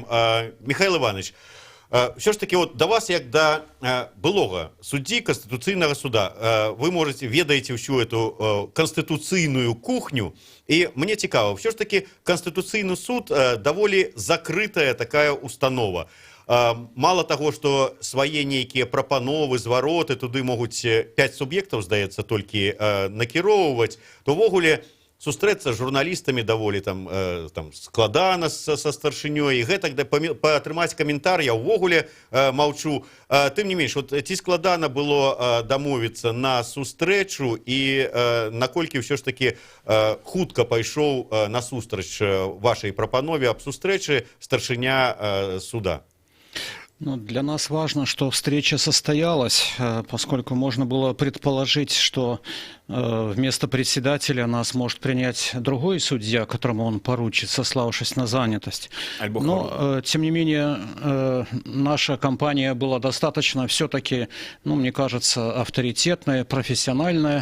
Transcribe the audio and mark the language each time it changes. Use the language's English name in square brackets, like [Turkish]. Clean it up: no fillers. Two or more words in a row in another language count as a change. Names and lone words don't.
[Belarusian] Михаил Иванович, все ж таки вот до вас, як до былога суддзі Канстытуцыйнага суда, [Russian] вы можете [Belarusian] ведаеце [Russian] всю эту [Belarusian] канстытуцыйную кухню, і мне цікава, все ж таки Канстытуцыйны суд даволі закрытая такая установа. [Russian] Мало того, что [Belarusian] свае нейкія прапановы, звароты туды могуць 5 суб'ектаў, здаецца, толькі накіроўваць, то ввогуле сустрэцца з журналістамі даволі там, там складана са старшынёй, і гэтак паатрымаць каментар я ўвогуле маўчу. Тым не менш, вот, ці складана было дамовіцца на сустрэчу, і наколькі ўсё ж такі хутка пайшоў насустрач вашай прапанове аб сустрэчы старшыня суда? [Russian] Ну, для нас важно, что встреча состоялась, поскольку можно было предположить, что вместо председателя нас может принять другой судья, которому он поручит, сославшись на занятость. Но, тем не менее, наша компания была достаточно все-таки, ну, мне кажется, авторитетная, профессиональная.